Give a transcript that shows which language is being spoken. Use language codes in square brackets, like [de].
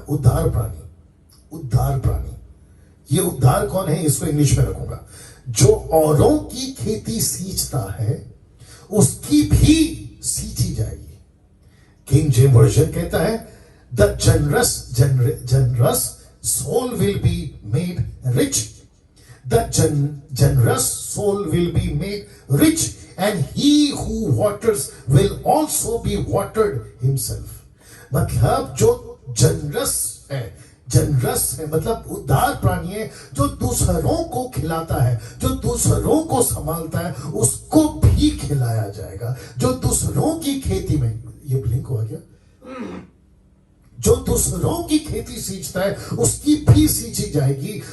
[hi] उद्धार प्राणी, ये उद्धार कौन है? इसको इंग्लिश में रखूंगा। जो औरों की खेती सींचता है, उसकी भी सींची जाएगी। [en] King James version [hi] कहता है, [en] The generous soul will be made rich. The generous soul will be made rich, and he who waters will also be watered himself. [hi] मतलब जो जनरस है मतलब उदार प्राणी है, जो दूसरों को खिलाता है, जो दूसरों को संभालता है, उसको भी खिलाया जाएगा। जो दूसरों की खेती में, ये ब्लिंक हुआ क्या? जो दूसरों की खेती सींचता है, उसकी भी सींची जाएगी।